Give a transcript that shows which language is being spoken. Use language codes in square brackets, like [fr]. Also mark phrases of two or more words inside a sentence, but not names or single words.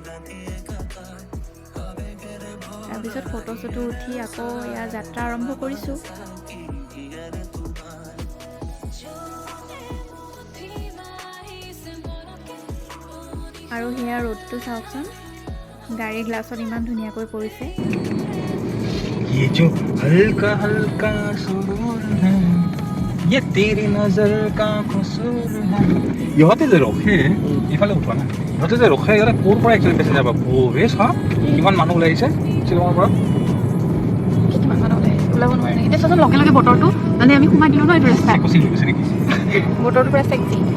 [as] তাৰপিছত ফটো চটো উঠি আকৌ এয়া যাত্ৰা আৰম্ভ কৰিছোঁ। আৰু সেয়া ৰ'দটো চাওকচোন, গাড়ীৰ গ্লাছত ইমান ধুনীয়াকৈ পৰিছে। [hi] ये जो हल्का हल्का सुरूर है, ये तेरी नजर का कसूर है। [as] ইহঁতে যে ৰখে, ইফালে উঠোৱা না, ইহঁতে যে ৰখে, ইহঁতে ক'ৰ পৰা একচুৱেলি পেচেঞ্জাৰ যাবা? বহুৱে চোৱা কিমান মানুহ ওলাই আহিছে শ্বিলঙৰ পৰা। কিমান মানুহ ওলাব নোৱাৰে নেকি? এতিয়া চোৱাচোন লগে লগে বতৰটো, মানে আমি সোমাই দিলোঁ ন এইটো ৰাস্তাত, কচি লৈ গৈছে নেকি? বতৰটো পুৰা চেক্সি।